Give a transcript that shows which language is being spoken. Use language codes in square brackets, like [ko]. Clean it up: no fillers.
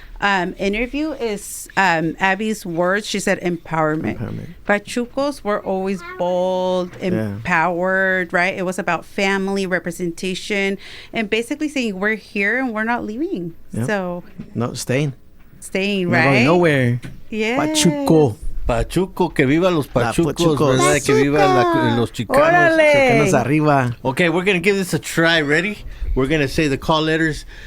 [en] interview is Abby's words. She said empowerment. Pachucos were always bold, empowered, right? It was about family representation and basically saying we're here and we're not leaving. Yep. So no, staying, right? Not going nowhere. Yeah. [es] Pachuco, que viva los Pachucos, ¿verdad? Que viva los Chicanos. Chicanos arriba. [en] Okay, we're going to give this a try. Ready? We're going to say the call letters.